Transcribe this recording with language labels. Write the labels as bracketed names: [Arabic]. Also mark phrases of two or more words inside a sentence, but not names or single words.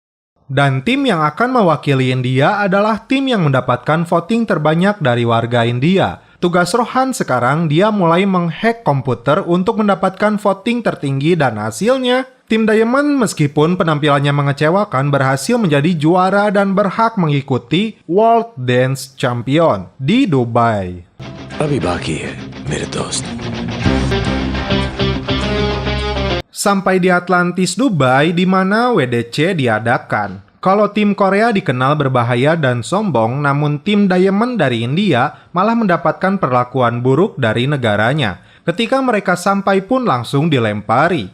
[Indonesian] Dan tim yang akan mewakili India adalah tim yang mendapatkan voting terbanyak dari warga India. Tugas Rohan sekarang dia mulai menghack komputer untuk mendapatkan voting tertinggi dan hasilnya, tim Diamond meskipun penampilannya mengecewakan berhasil menjadi juara dan berhak mengikuti World Dance Champion di Dubai. [Hindi] अभी बाकी है मेरे दोस्त. [Indonesian] Sampai di Atlantis, Dubai, di mana WDC diadakan. Kalau tim Korea dikenal berbahaya dan sombong, namun tim Diamond dari India malah mendapatkan perlakuan buruk dari negaranya. Ketika mereka sampai pun langsung dilempari.